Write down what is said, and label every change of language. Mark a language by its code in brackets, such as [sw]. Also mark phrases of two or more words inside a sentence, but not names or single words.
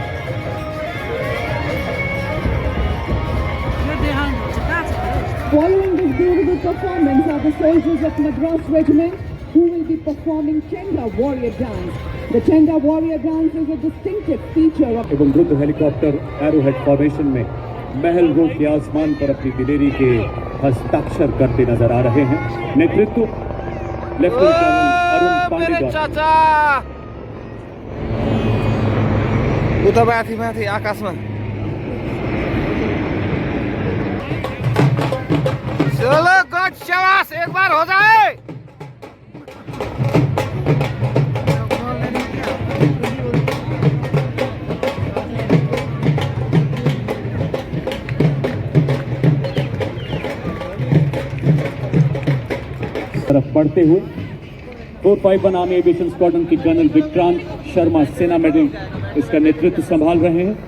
[en] Following this beautiful performance are the soldiers of Madras Regiment, who will be performing Chenga Warrior Dance. The Chenga Warrior Dance is a distinctive feature of [hi] एवं युद्ध हेलीकॉप्टर [en] arrowhead formation [hi] में महल रोड के आसमान पर अपनी दिलेरी के हस्ताक्षर करते नजर आ रहे हैं। नेतृत्व लेफ्टिनेंट कर्नल अरुण पांडे चाचा [ne] उता माथि आकाशमा [hi] चलो गुड शाबाश एक बार हो जाए। तरफ बढ़ते हुए 451 [en] army aviation squadron [hi] की कर्नल विक्रांत शर्मा सेना मेडल इसका नेतृत्व संभाल रहे हैं।